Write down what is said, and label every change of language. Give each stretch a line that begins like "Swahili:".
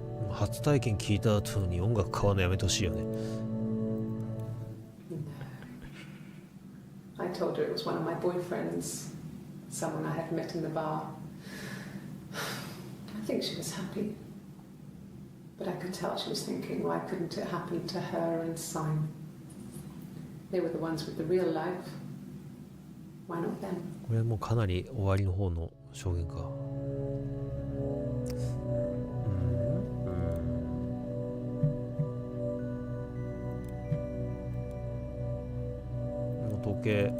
Japanese: 初体験聞いた後に音楽買わのやめてほしいよね。
English: No. I told her it was one of my boyfriends, someone I had met in the bar. I think she was happy. But I could tell she was thinking, why couldn't it happen to her and Simon? They were the ones with the real life. Why not them?
Japanese: これもうかなり終わりの方の証言か。時計。